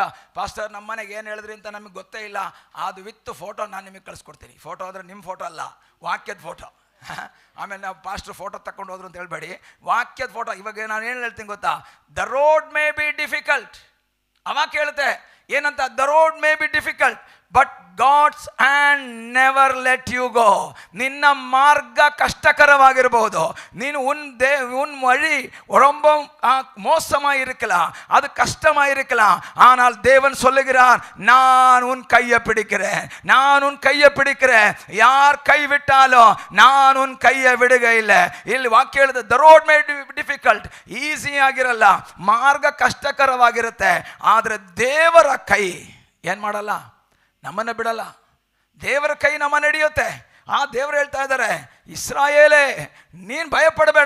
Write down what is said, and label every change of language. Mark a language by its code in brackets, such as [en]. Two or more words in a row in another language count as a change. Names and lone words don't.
[kn] ಪಾಸ್ಟರ್ ನಮ್ಮ ಮನೆಗೆ ಏನು ಹೇಳಿದ್ರಿ ಅಂತ ನಮಗೆ ಗೊತ್ತೇ ಇಲ್ಲ, ಅದು ವಿತ್ ಫೋಟೋ ನಾನು ನಿಮಗೆ ಕಳಿಸ್ಕೊಡ್ತೀನಿ. ಫೋಟೋ ಅಂದರೆ ನಿಮ್ಮ ಫೋಟೋ ಅಲ್ಲ, ವಾಕ್ಯದ ಫೋಟೋ. ಆಮೇಲೆ ನಾವು ಪಾಸ್ಟರ್ ಫೋಟೋ ತಗೊಂಡು ಹೋದ್ರು ಅಂತ ಹೇಳ್ಬೇಡಿ, ವಾಕ್ಯದ ಫೋಟೋ. ಇವಾಗ ನಾನು ಏನು ಹೇಳ್ತೀನಿ ಗೊತ್ತಾ? [en] The road may be difficult. [kn] ಅವಾಗ ಕೇಳುತ್ತೆ ಏನಂತ? [en] The road may be difficult but God's hand never let you go. [kn] ನಿನ್ನ ಮಾರ್ಗ ಕಷ್ಟಕರವಾಗಿರಬಹುದು, ನೀನು [ta] உன் வழி ரொம்ப மோசமாக இருக்கலாம், அது கஷ்டமாக இருக்கலாம், ஆனால் தேவன் சொல்லுகிறார், நான் உன் கையை பிடிக்கிறேன், நான் உன் கையை பிடிக்கிறேன். யார் ಕೈ விட்டாலும் நான் உன் கையை விடுக இல்லை. [kn] ಇಲ್ಲಿ ವಾಕ್ಯ ಹೇಳಿದೆ, [en] The road may difficult, [kn] ಈಸಿ ಆಗಿರಲ್ಲ, ಮಾರ್ಗ ಕಷ್ಟಕರವಾಗಿರುತ್ತೆ. ಆದರೆ ದೇವರ ಕೈ ಏನು ಮಾಡಲ್ಲ? ನಮ್ಮನ್ನು ಬಿಡಲ್ಲ. ದೇವರ ಕೈ ನಮ್ಮನ್ನು ಹಿಡಿಯುತ್ತೆ. ಆ ದೇವರು ಹೇಳ್ತಾ ಇದ್ದಾರೆ, ಇಸ್ರಾಯೇಲೇ ನೀನು ಭಯಪಡಬೇಡ.